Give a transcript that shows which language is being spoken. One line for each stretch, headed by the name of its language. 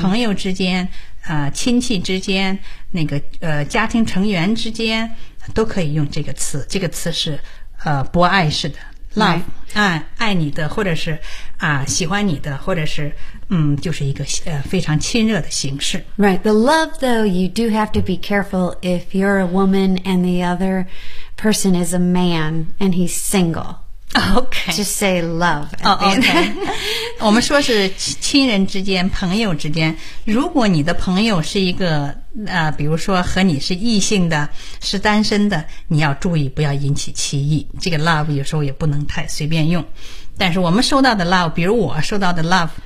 Chinese: 朋友之间、亲戚之间、那个家庭成员之间都可以用这个词。这个词是博爱式的 love,、
English: right.
Chinese: 爱你的或者是、喜欢你的或者是就是一个非常亲热的形式。
English: Right. The love, though, you do have to be careful if you're a woman and the other person is a man and he's single. Okay. Just say love. Oh, okay.
Chinese: 我们说是亲人之间、朋友之间。如果你的朋友是一个比如说和你是异性的、是单身的，你要注意不要引起歧义。这个 love 有时候也不能太随便用。但是我们收到的 love， 比如我收到的 love，、